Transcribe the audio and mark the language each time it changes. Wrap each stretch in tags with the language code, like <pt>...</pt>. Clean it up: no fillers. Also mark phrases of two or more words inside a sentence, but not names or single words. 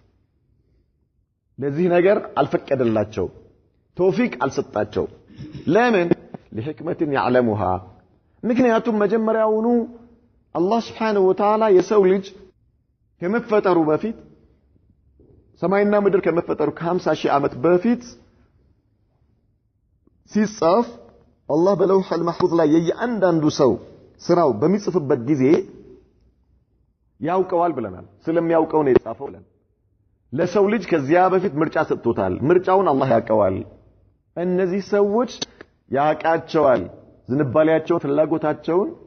<am>ለዚህ ነገር አልፈቀደላቸው ተውፊቅ አልሰጣቸው ለምን</am> <ar>لحكمة يعلمها</ar> <am>ምክንያቱም መጀመሪያውኑ አላህ</am> <ar>سبحانه وتعالى</ar> <am>የሰው ልጅ ከመፈጠሩ በፊት ሰማይና ምድር ከመፈጠሩ ከ50 ሺህ ዓመት በፊት ሲጻፍ አላህ</am> <ar>باللوح المحفوظ</ar> <am>ላይ የእያንዳንዱ ሰው ስራው በሚጽፍበት ጊዜ ያውቀዋል ብለናል ስለሚያውቀው ነው የጻፈው ብለን ለሰው ልጅ ከዚያ በፊት ምርጫ ሰጥቶታል ምርጫውን አላህ ያውቀዋል እነዚህ ሰዎች ያውቃቸዋል ዝንባሌያቸው ፍላጎታቸውን</am>